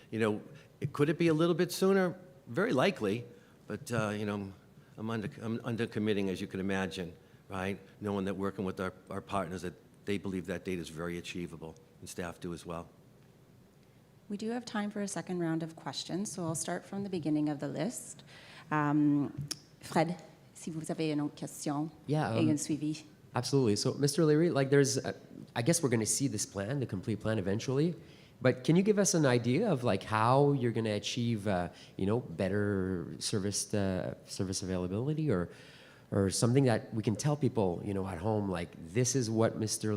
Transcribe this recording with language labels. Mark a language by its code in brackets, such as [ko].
[en] You know, could it be a little bit sooner? Very likely, but, you know, I'm under committing, as you can imagine, right, knowing that working with our partners, that they believe that date is very achievable, and staff do as well. We do have time for a second round of questions, so I'll start from the beginning of the list. [fr] Fred, si vous avez une autre question et un suivi. [en] Absolutely. So, Mr. Leary, like there's, I guess we're going to see this plan, the complete plan eventually, but can you give us an idea of like how you're going to achieve, you know, better service availability or something that we can tell people, you know, at home, like this is what Mr.